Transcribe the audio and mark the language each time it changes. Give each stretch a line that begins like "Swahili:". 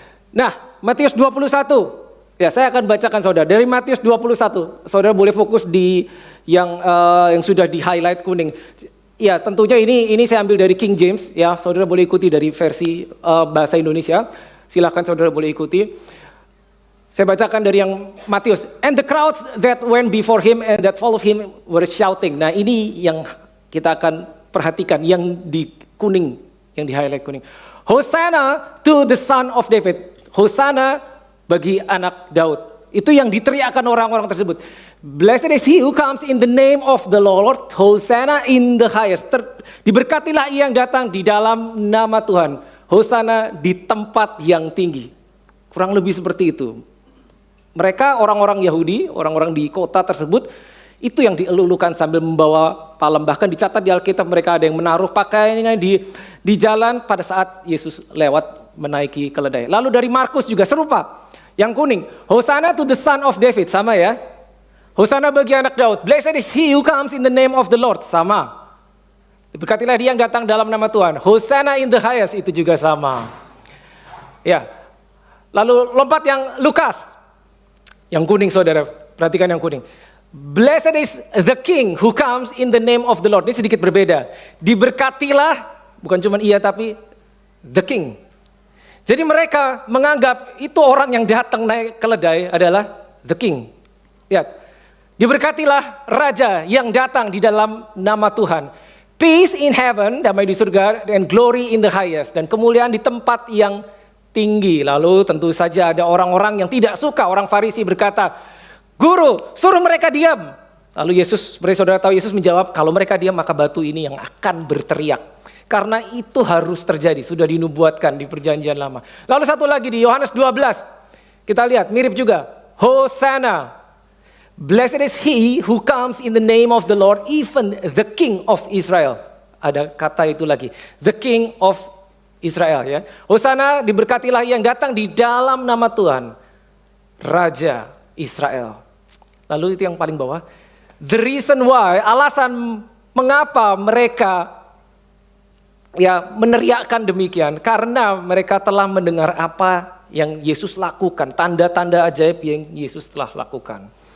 Indonesian: Nah, Matius 21, ya saya akan bacakan saudara, dari Matius 21, saudara boleh fokus di yang sudah di highlight kuning. Ya tentunya ini saya ambil dari King James, ya saudara boleh ikuti dari versi bahasa Indonesia, silakan saudara boleh ikuti. Saya bacakan dari yang Matius.
English: And the crowds that went before him and that followed him were shouting.
Indonesian: Nah ini yang kita akan perhatikan, yang di kuning, yang di highlight kuning.
English: Hosanna to the son of David.
Indonesian: Hosanna bagi anak Daud. Itu yang diteriakkan orang-orang tersebut.
English: Blessed is he who comes in the name of the Lord. Hosanna in the highest.
Indonesian: Diberkatilah ia yang datang di dalam nama Tuhan. Hosanna di tempat yang tinggi. Kurang lebih seperti itu. Mereka orang-orang Yahudi, orang-orang di kota tersebut, itu yang dielulukan sambil membawa palem. Bahkan dicatat di Alkitab mereka ada yang menaruh pakaiannya di jalan pada saat Yesus lewat menaiki keledai. Lalu dari Markus juga serupa. Yang kuning,
English: Hosanna to the son of David,
Indonesian: sama ya. Hosanna bagi anak Daud.
English: Blessed is he who comes in the name of the Lord,
Indonesian: sama. Diberkatilah dia yang datang dalam nama Tuhan.
English: Hosanna in the highest,
Indonesian: itu juga sama. Ya. Lalu lompat yang Lukas. Yang kuning saudara, perhatikan yang kuning.
English: Blessed is the king who comes in the name of the Lord.
Indonesian: Ini sedikit berbeda. Diberkatilah, bukan cuma iya tapi the king. Jadi mereka menganggap itu orang yang datang naik keledai adalah the king. Lihat, diberkatilah raja yang datang di dalam nama Tuhan.
English: Peace in heaven,
Indonesian: damai di surga,
English: and glory in the highest.
Indonesian: Dan kemuliaan di tempat yang tinggi. Lalu tentu saja ada orang-orang yang tidak suka. Orang Farisi berkata, Guru, suruh mereka diam. Lalu Yesus, seperti saudara tahu, Yesus menjawab, kalau mereka diam maka batu ini yang akan berteriak. Karena itu harus terjadi, sudah dinubuatkan di perjanjian lama. Lalu satu lagi di Yohanes 12, kita lihat mirip juga.
English: Hosanna, blessed is he who comes in the name of the Lord, even the King of Israel.
Indonesian: Ada kata itu lagi,
English: the King of Israel
Indonesian: ya. Hosanna, diberkatilah yang datang di dalam nama Tuhan, Raja Israel. Lalu itu yang paling bawah,
English: the reason why,
Indonesian: alasan mengapa mereka meneriakkan demikian, karena mereka telah mendengar apa yang Yesus lakukan, tanda-tanda ajaib yang Yesus telah lakukan.